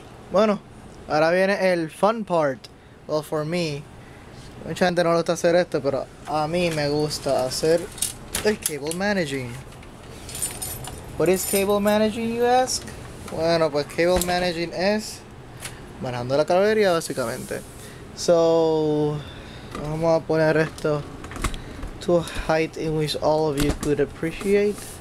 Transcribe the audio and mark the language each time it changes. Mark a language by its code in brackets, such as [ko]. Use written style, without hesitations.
[es] Bueno, ahora viene el fun part. [en] Well, for me. [es] Mucha gente no le gusta hacer esto, pero a mí me gusta hacer el cable managing. [en] What is cable managing, you ask? [es] Bueno, pues cable managing es manejando la caballería, básicamente. [en] So, [es] vamos a poner esto [en] to a height in which all of you could appreciate.